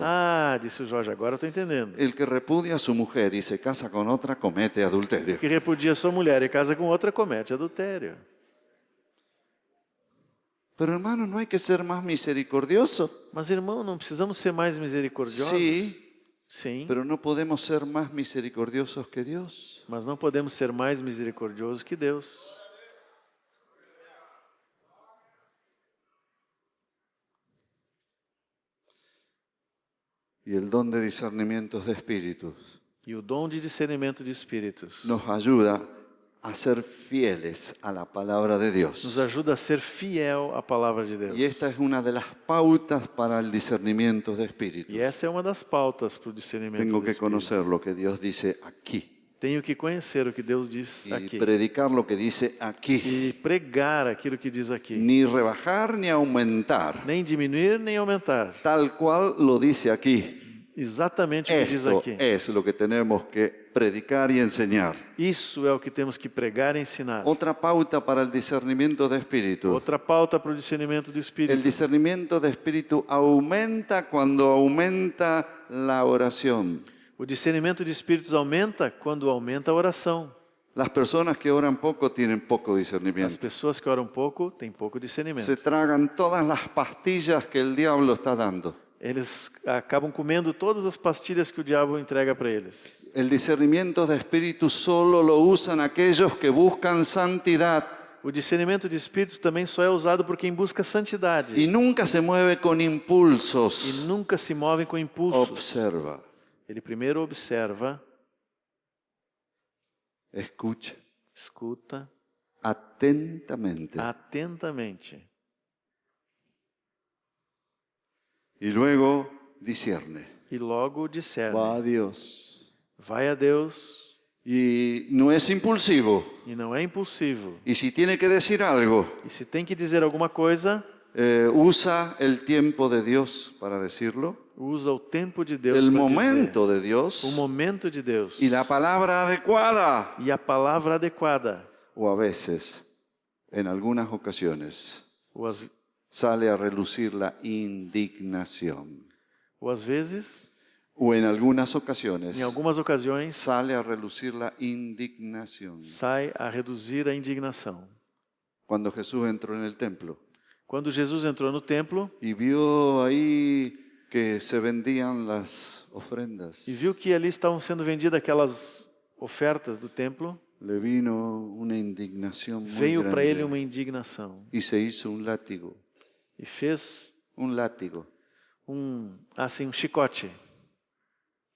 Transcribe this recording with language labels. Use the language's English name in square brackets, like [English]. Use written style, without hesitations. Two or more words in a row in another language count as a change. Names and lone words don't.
[Portuguese] Disse o Jorge, agora eu estou entendendo. [Spanish] El que repudia a su mujer y se casa con otra comete adulterio. [Portuguese] O que repudia sua mulher e casa com outra comete adultério. [Spanish] Pero hermano, ¿no hay que ser más misericordioso? [Portuguese] Mas, irmão, não precisamos ser mais misericordiosos? [Spanish] Sí, [Portuguese] Sim, [Spanish] pero no podemos ser más misericordiosos que Dios. [Portuguese] mas não podemos ser mais misericordiosos que Deus. [Spanish] Y el don de discernimientos de espíritus [Portuguese] E o dom de discernimento de espíritos [Spanish] nos ayuda a ser fieles a la palabra de [Portuguese] nos [Spanish] Dios. [Portuguese] ajuda a ser fiel à palavra de Deus. [Spanish] Y esta es una de las pautas para el discernimiento de espíritus. [Portuguese] E essa é uma das pautas para o discernimento [Spanish] Tengo [Portuguese] do [Spanish] que [Portuguese] espírito. [Spanish] conocer lo que Dios dice aquí [Portuguese] Tenho que conhecer o que Deus diz [Spanish] y [Portuguese] aqui. [Spanish] predicar lo que dice aquí. [Portuguese] E pregar aquilo que diz aqui. [Spanish] Ni rebajar ni aumentar, [Portuguese] Nem diminuir, nem aumentar. [Spanish] tal cual lo dice aquí. [Portuguese] Exatamente o que diz [Spanish] Esto [Portuguese] aqui. [Spanish] es lo que tenemos que predicar y enseñar. [Portuguese] Isso é o que temos que pregar e ensinar. [Spanish] Otra pauta para el discernimiento de espíritu. [Portuguese] Outra pauta para o discernimento do [Spanish] El [Portuguese] espírito. [Spanish] discernimiento de espíritu aumenta cuando aumenta la oración. [Portuguese] O discernimento de espíritos aumenta quando aumenta a oração. [Spanish] Las personas que oran poco tienen poco [Portuguese] As [Spanish] discernimiento. [Portuguese] pessoas que oram pouco têm pouco discernimento. [Spanish] Se tragan todas las pastillas que el diablo está dando. [Portuguese] Eles acabam comendo todas as pastilhas que o diabo entrega para eles. [Spanish] El discernimiento de espíritu solo lo usan aquellos que buscan santidad [Portuguese] O discernimento de espíritos também só é usado por quem busca santidade. [Spanish] y nunca se mueve con [Portuguese] E [Spanish] impulsos. [Portuguese] nunca se movem com impulsos. [Spanish] Observa, [Portuguese] Ele primeiro observa, [Spanish] escucha [Portuguese] escuta [Spanish] atentamente [Portuguese] atentamente. [Spanish] y luego discierne. [Portuguese] E logo discerne. [Spanish] Va a Dios. [Portuguese] Vai a Deus [Spanish] Y no es impulsivo. [Portuguese] e não é impulsivo. [Spanish] Y si tiene que decir algo, [Portuguese] E se tem que dizer alguma coisa, [Spanish] usa el tiempo de Dios para decirlo, [Portuguese] usa o tempo de Deus [Spanish] el [Portuguese] para [Spanish] momento de [Portuguese] dizer. [Spanish] Dios [Portuguese] O momento de Deus. [Spanish] y la palabra adecuada. [Portuguese] E a palavra adequada. [Spanish] O a veces, en algunas ocasiones, [Portuguese] Ou [Spanish] sale a relucir la indignación. [Portuguese] às vezes, [Spanish] O en algunas ocasiones, [Portuguese] em algumas ocasiões, [Spanish] sale a relucir la indignación. [Portuguese] sai a reduzir a indignação. [Spanish] Cuando Jesús entró en el templo [Portuguese] Quando Jesus entrou no templo [Spanish] y vio ahí que se vendían las ofrendas, [Portuguese] e viu que ali estavam sendo vendidas aquelas ofertas do templo, [Spanish] le vino una indignación muy [Portuguese] veio para ele [Spanish] grande [Portuguese] uma indignação [Spanish] y se hizo un látigo, [Portuguese] e fez [Spanish] un látigo. [Portuguese] um chicote.